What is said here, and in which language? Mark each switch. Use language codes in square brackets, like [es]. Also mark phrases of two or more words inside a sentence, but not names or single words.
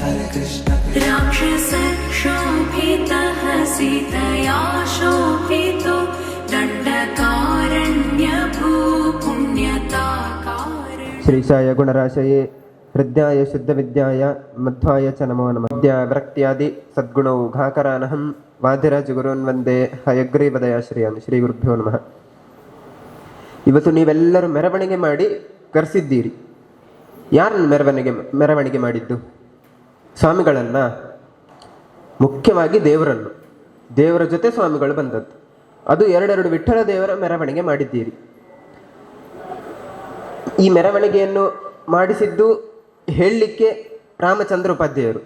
[sa] राक्षसक्षोभितः सीतया शोभितो दण्डकारण्यभूपुण्यताकार ಶ್ರೀಶಾಯ ಗುಣರಾಶಯೇ ಹೃದಯಾಯ ಶುದ್ಧವಿದ್ಯಾಯ ಮಧ್ವಾಯ ಚ ನಮೋ ನಮಃ. ವಿದ್ಯಾ ವಿರಕ್ತ್ಯಾದಿ ಸದ್ಗುಣೌ ಘಾಕರಾನಹಂ ವಾದಿರಾಜ ಗುರುನ್ ವಂದೇ ಹಯಗ್ರೀವದಯ ಶ್ರೀಯಾಮಿ. ಶ್ರೀ ಗುರುಭ್ಯೋ ನಮಃ. [kn] ಇವತ್ತು ನೀವೆಲ್ಲರೂ ಮೆರವಣಿಗೆ ಮಾಡಿ ಕರೆಸಿದ್ದೀರಿ. ಯಾರನ್ನು ಮೆರವಣಿಗೆ ಮಾಡಿದ್ದು? ಸ್ವಾಮಿಗಳನ್ನ, ಮುಖ್ಯವಾಗಿ ದೇವರನ್ನು. ದೇವರ ಜೊತೆ ಸ್ವಾಮಿಗಳು ಬಂದದ್ದು. ಅದು ಎರಡೆರಡು ವಿಠ್ಠಲ ದೇವರ ಮೆರವಣಿಗೆ ಮಾಡಿದ್ದೀರಿ. ಈ ಮೆರವಣಿಗೆಯನ್ನು ಮಾಡಿಸಿದ್ದು ಹೇಳಲಿಕ್ಕೆ ರಾಮಚಂದ್ರ ಉಪಾಧ್ಯಾಯರು.